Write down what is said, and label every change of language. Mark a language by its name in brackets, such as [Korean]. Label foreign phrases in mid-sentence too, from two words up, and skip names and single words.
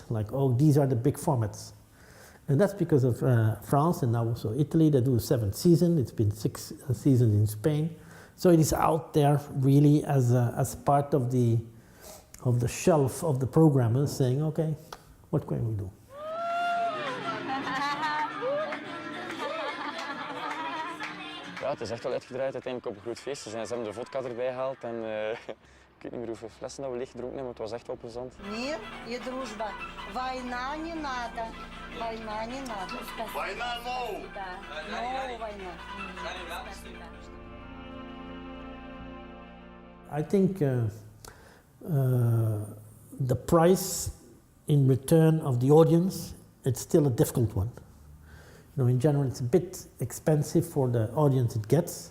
[English] Like, oh, these are the big formats. And that's because of France and now also Italy. They do a 7th season. It's been 6 seasons in Spain. So it is out there really as part of the shelf of the programmers saying, okay, what can we do? [Dutch] Ja, het is echt wel uitgedraaid uiteindelijk op een groot feest. Ze hebben de vodka erbij gehaald en ik weet niet meer hoeveel flessen dat we leeg gedronken hebben, maar het was echt wel plezant. [Russian] Мир и дружба. Война не надо. Война не надо. Война, no! Да. No, война. [English] I think the price in return of the audience, it's still a difficult one. In general, it's a bit expensive for the audience it gets.